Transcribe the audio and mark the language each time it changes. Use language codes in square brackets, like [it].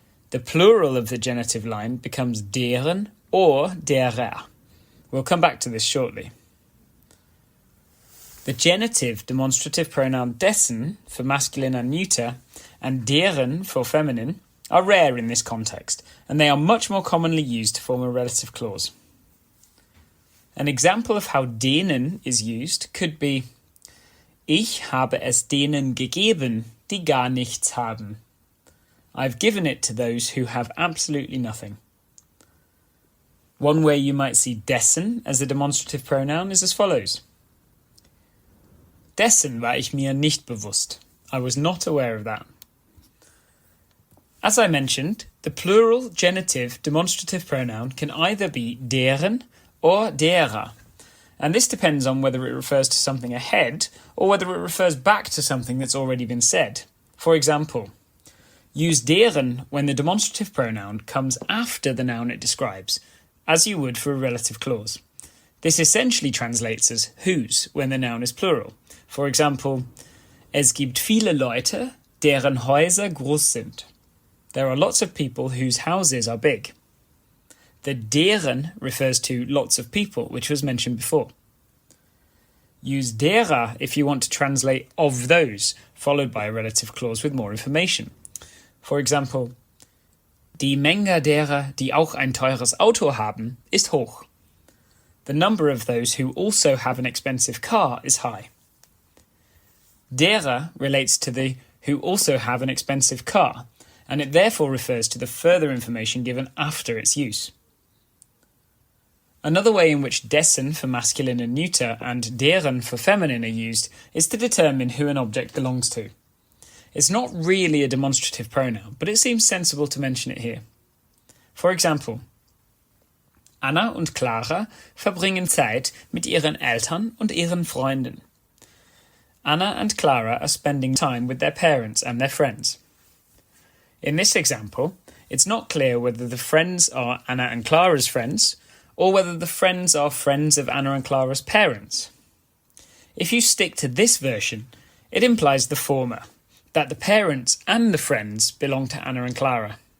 [en] The plural of the genitive line becomes deren or derer. We'll come back to this shortly. The genitive demonstrative pronoun dessen for masculine and neuter and deren for feminine are rare in this context, and they are much more commonly used to form a relative clause. An example of how denen is used could be [de] Ich habe es denen gegeben, die gar nichts haben. [en] I've given it to those who have absolutely nothing. One way you might see dessen as a demonstrative pronoun is as follows. [de] Dessen war ich mir nicht bewusst. [en] I was not aware of that. As I mentioned, the plural genitive demonstrative pronoun can either be deren or derer. And this depends on whether it refers to something ahead or whether it refers back to something that's already been said. For example, use deren when the demonstrative pronoun comes after the noun it describes, as you would for a relative clause. This essentially translates as whose when the noun is plural. For example, [de] es gibt viele Leute, deren Häuser groß sind. [en] There are lots of people whose houses are big. The deren refers to lots of people, which was mentioned before. Use derer if you want to translate of those, followed by a relative clause with more information. For example, [de] die Menge derer, die auch ein teures Auto haben, ist hoch. [en] The number of those who also have an expensive car is high. Derer relates to the who also have an expensive car, and it therefore refers to the further information given after its use. Another way in which dessen for masculine and neuter and deren for feminine are used is to determine who an object belongs to. It's not really a demonstrative pronoun, but it seems sensible to mention it here. For example, [de] Anna und Clara verbringen Zeit mit ihren Eltern und ihren Freunden. [en] Anna and Clara are spending time with their parents and their friends. In this example, it's not clear whether the friends are Anna and Clara's friends, or whether the friends are friends of Anna and Clara's parents. If you stick to this version, it implies the former, that the parents and the friends belong to Anna and Clara.